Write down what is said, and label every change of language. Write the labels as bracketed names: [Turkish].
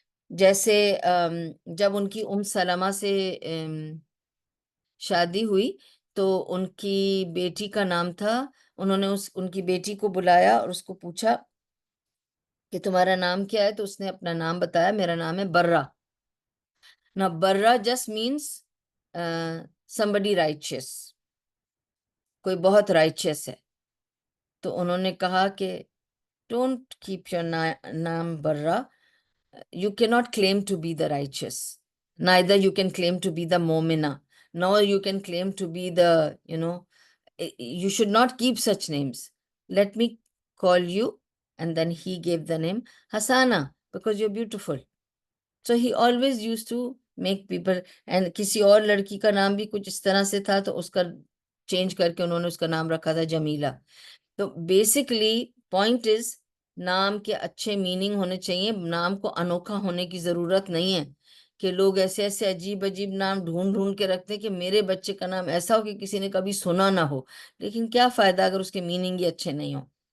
[Urdu] جیسے جب ان کی سلمہ سے شادی ہوئی تو ان کی بیٹی کا نام تھا, انہوں نے ان کی بیٹی کو بلایا اور اس کو پوچھا کہ تمہارا نام کیا ہے, تو اس نے اپنا نام بتایا, میرا نام ہے برہ. نا برہ جسٹ مینس [English] somebody righteous, [Urdu] کوئی بہت رائچیس ہے. تو انہوں نے کہا کہ [English] Don't keep your نام Barrah, you cannot claim to be the righteous, neither you can claim to be the momina, nor you can claim to be the, you should not keep such names. Let me call you. And then he gave the name Hasana because you're beautiful. So he always used to make people, and [Urdu] کسی اور لڑکی کا نام بھی کچھ اس طرح سے تھا تو اس کا چینج کر کے انہوں نے اس کا نام رکھا تھا جمیلہ. تو بیسکلی پوائنٹ از, نام کے اچھے میننگ ہونے چاہیے, نام کو انوکھا ہونے کی ضرورت نہیں ہے کہ لوگ ایسے ایسے عجیب عجیب نام ڈھونڈ کے رکھتے کہ میرے بچے کا نام ایسا ہو کہ کسی نے کبھی سنا نہ ہو, لیکن کیا فائدہ اگر اس کے میننگ ہی اچھے نہیں ہوں.